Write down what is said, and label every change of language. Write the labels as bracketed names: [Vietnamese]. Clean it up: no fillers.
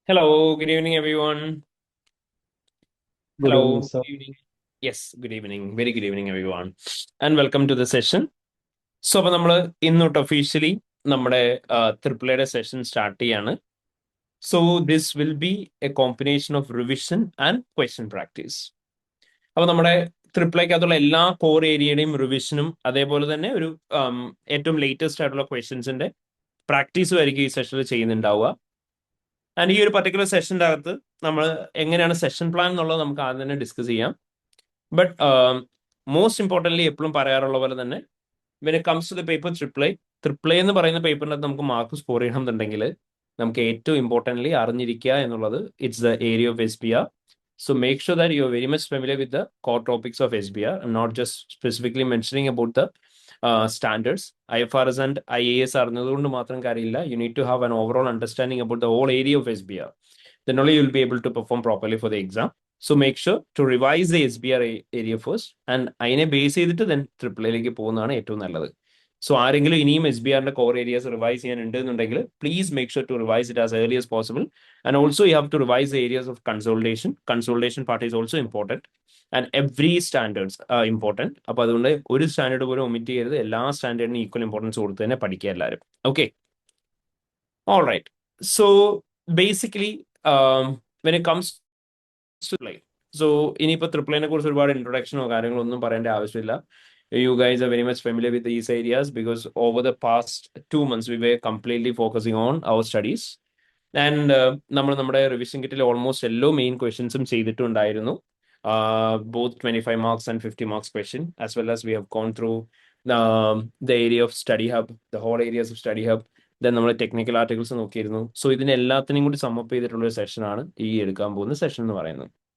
[English] Hello, good evening, everyone. Good evening, Hello, sir. good evening. Yes, good evening. Very good evening, everyone. And welcome to the session. [Malayalam] അപ്പോൾ നമ്മൾ ഇന്നോട്ട് officially നമ്മുടെ triple എയുടെ session start ചെയ്യാണ്. [English] So this will be a combination of revision and question practice. [Malayalam] അപ്പോൾ നമ്മുടെ ട്രിപ്പിളേക്കകത്തുള്ള എല്ലാ core ഏരിയയുടെയും റിവിഷനും അതേപോലെ തന്നെ ഒരു ഏറ്റവും ലേറ്റസ്റ്റ് ആയിട്ടുള്ള ക്വസ്റ്റ്യൻസിന്റെ പ്രാക്ടീസും ആയിരിക്കും ഈ സെഷനിൽ ചെയ്യുന്നുണ്ടാവുക. ആൻഡ് ഈ ഒരു പർട്ടിക്കുലർ സെഷൻ്റെ അകത്ത് നമ്മൾ എങ്ങനെയാണ് സെഷൻ പ്ലാൻ എന്നുള്ളത് നമുക്ക് ആദ്യം തന്നെ ഡിസ്കസ് ചെയ്യാം. ബട്ട് മോസ്റ്റ് ഇമ്പോർട്ടൻ്റ്ലി എപ്പോഴും പറയാറുള്ള പോലെ തന്നെ [English] when it comes to the paper [Malayalam] triple A എന്ന് പറയുന്ന പേപ്പറിനകത്ത് നമുക്ക് മാർക്ക് സ്കോർ ചെയ്യണമെന്നുണ്ടെങ്കിൽ നമുക്ക് ഏറ്റവും ഇമ്പോർട്ടൻ്റ്ലി അറിഞ്ഞിരിക്കുക എന്നുള്ളത് [English] It's the area of SBR. So make sure that you're very much familiar with the core topics of SBR. I'm not just specifically mentioning about the standards. [Malayalam] IFRS and IAS അറിഞ്ഞതുകൊണ്ട് മാത്രം കാര്യമില്ല. [English] You need to have an overall understanding about the whole area of SBR. Then only you'll be able to perform properly for the exam. So make sure to revise the SBR area first. [Malayalam] And അതിനെ base ചെയ്തിട്ട് then triple എയിലേക്ക് പോകുന്നതാണ് ഏറ്റവും നല്ലത്. So ആരെങ്കിലും ഇനിയും SBRന്റെ core areas revise ചെയ്യാനുണ്ട് എന്നുണ്ടെങ്കിൽ [English] Please make sure to revise it as early as possible. And also you have to revise the areas of consolidation. Consolidation part is also important. And every standards are important. [Malayalam] അപ്പോൾ അതുകൊണ്ട് ഒരു standard പോലും omit ചെയ്യരുത്. എല്ലാ സ്റ്റാൻഡേർഡിനും equal importance കൊടുത്ത് തന്നെ പഠിക്കുക എല്ലാവരും. Okay, all right. [English] so basically when it comes to play, [Malayalam] so ഇനിയിപ്പോൾ ട്രിപ്പിളിനെ കുറിച്ച് ഒരുപാട് ഇൻട്രൊഡക്ഷനോ കാര്യങ്ങളോ ഒന്നും പറയേണ്ട ആവശ്യമില്ല. [English] You guys are very much familiar with these areas because over the past 2 months we were completely focusing on our studies. [Malayalam] And നമ്മൾ നമ്മുടെ revision കിറ്റിൽ almost എല്ലാ മെയിൻ ക്വസ്റ്റ്യൻസും ചെയ്തിട്ടുണ്ടായിരുന്നു. [English] Both 25 marks and 50 marks question as well as we have gone through the area of study hub, the whole areas of study hub. [Malayalam] Then നമ്മൾ technical articles നോക്കിയിരുന്നു. So ഇതിന് എല്ലാത്തിനും കൂടി സമ്മപ്പ് ചെയ്തിട്ടുള്ള ഒരു സെഷനാണ് ഈ എടുക്കാൻ പോകുന്ന സെഷൻ എന്ന് പറയുന്നത്.